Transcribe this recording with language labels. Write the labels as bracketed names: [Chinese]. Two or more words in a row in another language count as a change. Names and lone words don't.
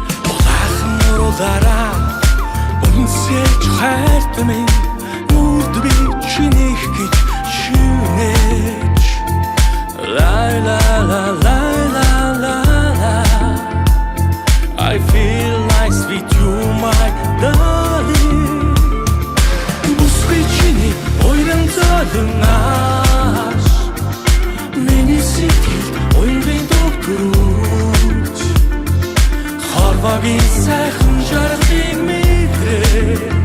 [Mongolian] Улаахан уруулаараа, үнсэж хайрт минь, нүрд би чинийх гэж шивнэж. Лай, лай, лай, лай, лай, лай, лай. [English] I feel nice with you, my darling. [Mongolian] Бүсгүй чиний уйран зөөлөн ааш. Миний сэтгэлд уянгийн дуг төрүүлж, Хорвогийн сайхан жаргалыг мэдрээ.